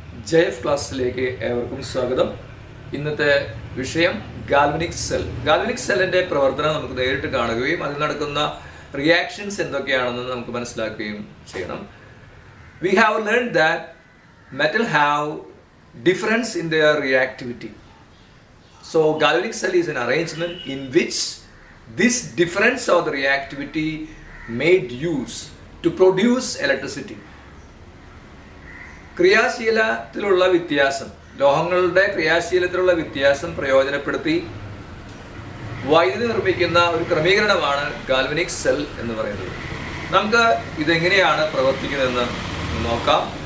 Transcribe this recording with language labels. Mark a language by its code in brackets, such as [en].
[ml] JF ക്ലാസ്സിലേക്ക് ഏവർക്കും സ്വാഗതം. ഇന്നത്തെ വിഷയം ഗാൽവനിക് സെൽ. ഗാൽവനിക് സെല്ലിന്റെ പ്രവർത്തനം നമുക്ക് നേരിട്ട് കാണുകയും അതിൽ നടക്കുന്ന റിയാക്ഷൻസ് എന്തൊക്കെയാണെന്ന് നമുക്ക് മനസ്സിലാക്കുകയും ചെയ്യണം. [en] We have learned that metal have difference in their reactivity. So galvanic cell is an arrangement in which this difference of the reactivity made use to produce electricity. [ml] ക്രിയാശീലത്തിലുള്ള വ്യത്യാസം, ലോഹങ്ങളുടെ ക്രിയാശീലത്തിലുള്ള വ്യത്യാസം പ്രയോജനപ്പെടുത്തി വൈദ്യുതി നിർമ്മിക്കുന്ന ഒരു ക്രമീകരണമാണ് ഗാൽവനിക് സെൽ എന്ന് പറയുന്നത്. നമുക്ക് ഇതെങ്ങനെയാണ് പ്രവർത്തിക്കുന്നതെന്ന് നോക്കാം.